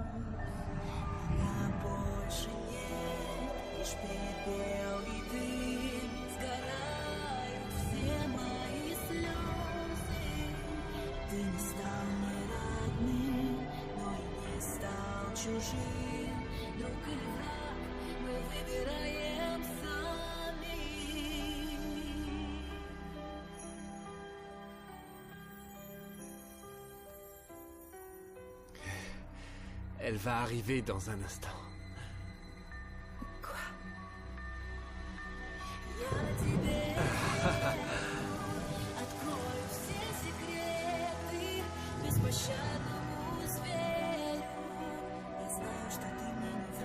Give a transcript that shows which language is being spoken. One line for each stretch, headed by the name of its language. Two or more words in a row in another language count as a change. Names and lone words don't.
Russian: Меня больше нет, лишь пепел и дым. Сгорают все мои слезы. Ты не стал мне родным, но и не стал чужим. Друг или враг, мы выбираем сами.
French: Elle va arriver dans un instant. Quoi?
Russian: Я тебе открою все секреты беспощадному зверю. Я знаю, что ты мне